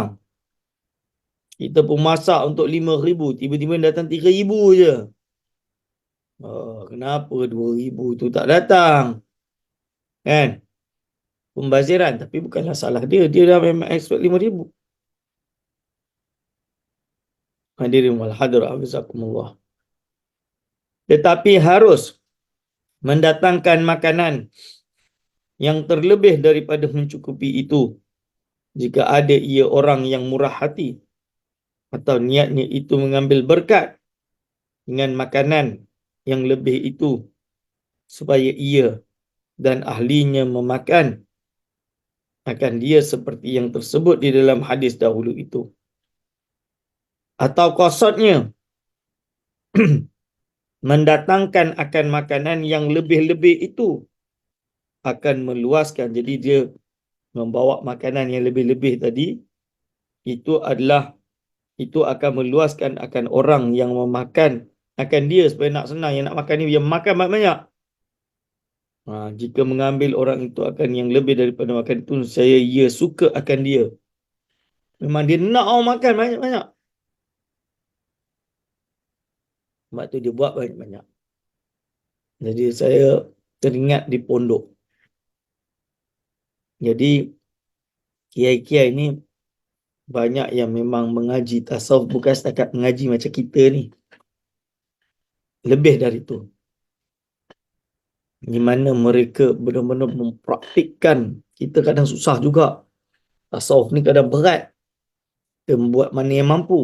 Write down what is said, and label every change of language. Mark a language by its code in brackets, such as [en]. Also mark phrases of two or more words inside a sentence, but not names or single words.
[ms] Kita pun masak untuk 5,000. Tiba-tiba datang 3,000 je. Kenapa 2,000 tu tak datang? Kan? Pembaziran. Tapi bukanlah salah dia. Dia dah memang expect 5,000. [ar] الحاضرين والحاضرات حفظكم الله. [ms] Tetapi harus mendatangkan makanan yang terlebih daripada mencukupi itu jika ada ia orang yang murah hati atau niatnya itu mengambil berkat dengan makanan yang lebih itu supaya ia dan ahlinya memakan akan dia seperti yang tersebut di dalam hadis dahulu itu. Atau qasatnya mendatangkan akan makanan yang lebih-lebih itu akan meluaskan. Jadi dia membawa makanan yang lebih-lebih tadi, itu akan meluaskan akan orang yang memakan akan dia supaya nak senang. Yang nak makan ni dia makan banyak-banyak. Jika mengambil orang itu akan yang lebih daripada makan itu, saya ia suka akan dia. Memang dia nak orang makan banyak-banyak. Sebab tu dia buat banyak-banyak. Jadi saya teringat di pondok. Jadi kiai-kiai ni banyak yang memang mengaji tasawuf, bukan setakat mengaji macam kita ni. Lebih dari itu. Di mana mereka benar-benar mempraktikkan. Kita kadang susah juga. Tasawuf ni kadang berat. Kita membuat mana yang mampu.